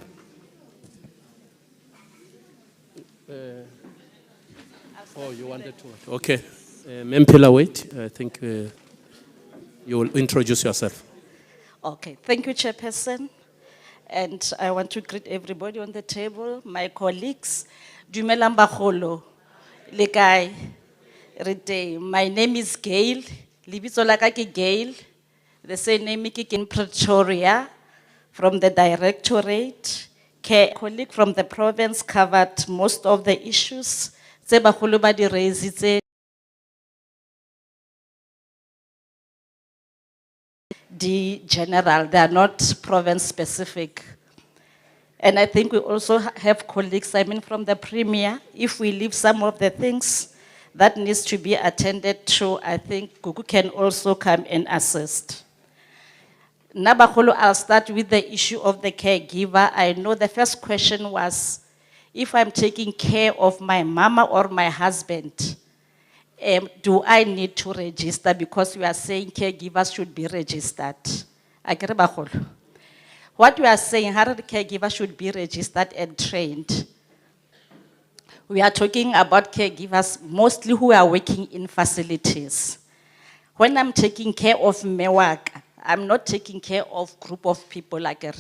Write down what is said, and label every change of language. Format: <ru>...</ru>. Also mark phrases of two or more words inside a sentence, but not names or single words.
<en>Oh, you wanted to? Okay. Mempela, wait. I think you will introduce yourself. Okay, thank you, Chairperson. And I want to greet everybody on the table, my colleagues.</en> <st>Dumelang bagolo, le kae? Re teng.</st> <en>My name is Gail.</en> <st>Lebitso la ka ke Gail.</st> <en>The surname ke in Pretoria from the Directorate. Colleague from the province covered most of the issues.</en> <st>Tse bagolo ba di raisitse</st> <en>the general, they are not province specific. And I think we also have colleagues, I mean, from the Premier. If we leave some of the things that needs to be attended to, I think Gugu can also come and assist. Nabakolo, I'll start with the issue of the caregiver. I know the first question was, if I'm taking care of my mama or my husband, do I need to register? Because we are saying caregivers should be registered.</en> <st>Akere bagolo.</st> <en>What we are saying, how the caregiver should be registered and trained. We are talking about caregivers mostly who are working in facilities. When I'm taking care of mewak, I'm not taking care of group of people like it.</en>